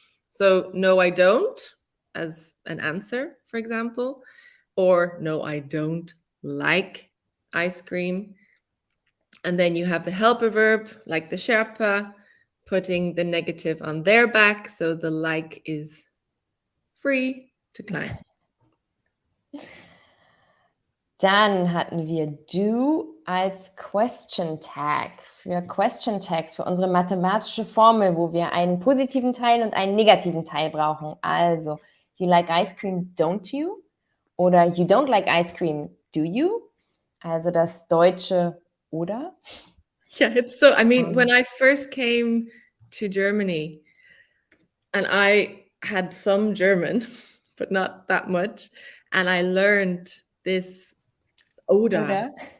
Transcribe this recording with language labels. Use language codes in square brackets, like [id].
[en] So no, I don't, as an answer, for example, or no, I don't like ice cream. And then you have the helper verb, like the Sherpa, putting the negative on their back. So the like is free to climb. [de] Dann hatten wir do als Question Tag. Für Question Tags, für unsere mathematische Formel, wo wir einen positiven Teil und einen negativen Teil brauchen. [en] Also, you like ice cream, don't you? Oder you don't like ice cream, do you? [de] Also das deutsche oder? [en] Yeah, it's so, when I first came to Germany, and I had some German, but not that much, and I learned this Oder.